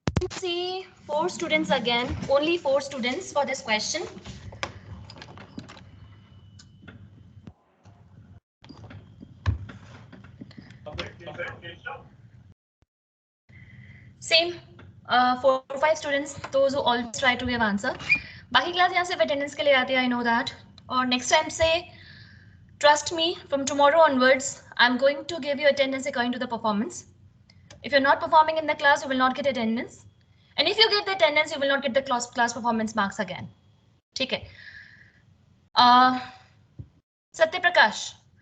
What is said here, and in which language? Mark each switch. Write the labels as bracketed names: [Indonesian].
[English] see 4 students again, only 4 students for this question. Same, 4 or 5 students, those who always try to give answer. [Hindi] बाकी class यहाँ से attendance के लिए आती है, [English] I know that. और next time say, trust me, from tomorrow onwards, I'm going to give you attendance according to the performance. If you're not performing in the class, you will not get attendance. And if you get the attendance, you will not get the class performance marks again. [Hindi] ठीक है. Satya Prakash.